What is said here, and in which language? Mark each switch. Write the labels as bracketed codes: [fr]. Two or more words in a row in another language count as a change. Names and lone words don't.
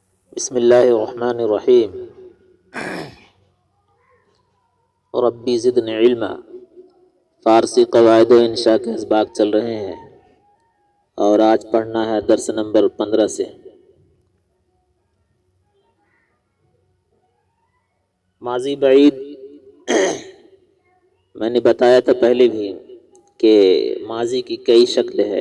[ar] بسم اللہ الرحمن الرحیم۔ ربی زدنی علما، [ur] فارسی قواعد و انشاء کے اسباق چل رہے ہیں اور آج پڑھنا ہے درس نمبر 15 سے۔ ماضی بعید میں نے بتایا تھا پہلے بھی کہ ماضی کی کئی شکلیں ہے۔